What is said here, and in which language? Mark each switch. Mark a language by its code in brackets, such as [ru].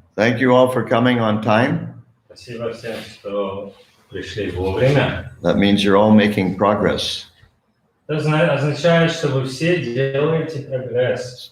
[en] Thank you all for coming on time. [ru] Спасибо всем, что пришли вовремя. [en] That means you're all making progress. [ru] Это означает, что вы все делаете прогресс.